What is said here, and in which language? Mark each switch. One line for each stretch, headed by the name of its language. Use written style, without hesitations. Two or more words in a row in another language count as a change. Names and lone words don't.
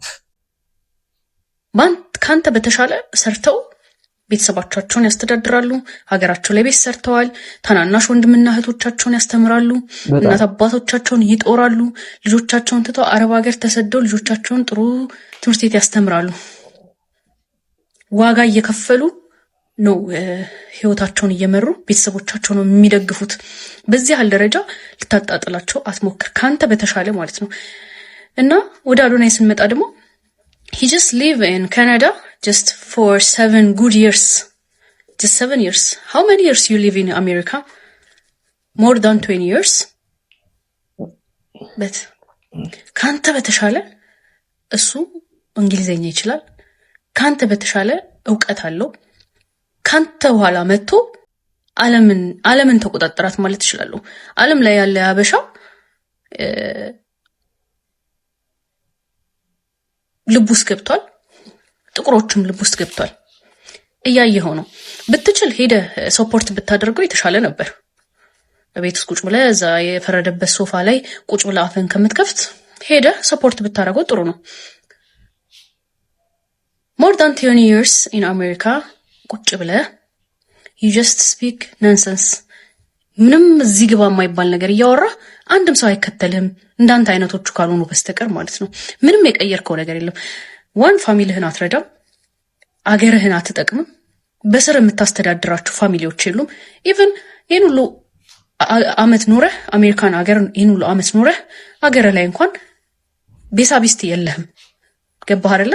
Amharic: ካንተ በተሻለ ሰርተው ቤተሰባቸውን ያስተዳድራሉ። ሀገራቸው ላይ ቤት ሰርተዋል። ታናናሽ ወንድምና እህቶቻቸውን ያስተምራሉ። እናት አባቶቻቸውን ይጦራሉ። ልጆቻቸውን ትተው አረብ ሀገር ተሰደው ልጆቻቸውን ጥሩ ትምህርት ቤት ያስተምራሉ። ዋጋ እየከፈሉ ነው ህይወታቸውን እየመሩ ቤተሰቦቻቸውን ነው የሚደግፉት። በዚህ ያህል ደረጃ ልታጣጥላቸው አትሞክር፣ ካንተ በተሻለ ማለት ነው። እና ወደ አዶናይ ስንመጣ ደግሞ
English: he just live in Canada just for 7 good years. Just 7 years. How many years you live in America? More than 20 years. But
Amharic: ካንተ በተሻለ እሱ እንግሊዘኛ ይችላል። ካንተ በተሻለ ዕውቀት አለው። ካንተ ኋላ መጥቶ ዓለምን ተቆጣጣራት ማለት ይችላል። ዓለም ላይ ያለ አበሻ ልቡስ ገብቷል። ጥቁሮችም ልቡስ ገብቷል። እያየኸው ነው። ብትችል ሄደ ሰፖርት ብታደርገው የተሻለ ነበር። በቤት ውስጥ ቁጭ ብለህ እዛ የፈረደበት ሶፋ ላይ ቁጭ ብለህ አፍን ከምትከፍት ሄደ ሰፖርት ብታደርገው ጥሩ ነው።
English: more than 20 years in America
Amharic: ቁጭ ብለህ
English: you just speak nonsense።
Amharic: ምንም እዚህ ግባ የማይባል ነገር እያወራ አንድም ሰው አይከተልህም እንዳንተ አይነቶቹ ካልሆኑ በስተቀር ማለት ነው። ምንም የቀየርከው ነገር የለም። ዋን ፋሚሊህን አትረዳም፣ አገርህን አትጠቅምም፣ በስር የምታስተዳድራቸው ፋሚሊዎች የሉም። ኢቭን ይህን ሁሉ አመት ኖረህ አሜሪካን አገር ይህን ሁሉ አመት ኖረህ አገርህ ላይ እንኳን ቤሳቢስት የለህም። ገባህ አይደለ?